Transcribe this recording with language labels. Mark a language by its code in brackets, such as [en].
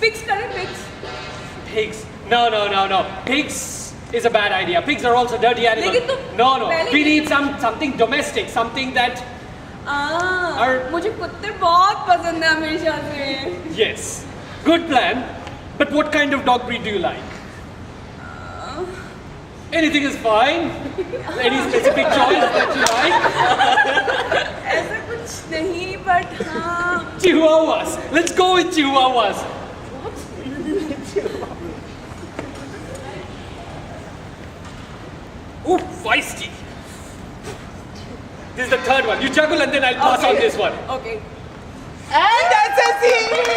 [en] Pigs [hi] करें [en] pigs. Pigs. No. Pigs is a bad idea. Pigs are also dirty animals. [hi] लेकिन तुम [en] No. [hi] पहले [en] We [hi] ये- [en] need something domestic, something that [hi] और- मुझे कुत्ते बहुत पसंद है हमेशा से. [en] yes, good plan. But what kind of dog breed do you like? Anything is fine. Any specific choice that you like? [hi] ऐसा कुछ नहीं but हाँ. [en] Chihuahuas. Let's go with Chihuahuas. Ooh, feisty. This is the third one. You juggle and then I'll pass on this one. Okay. And that's a scene!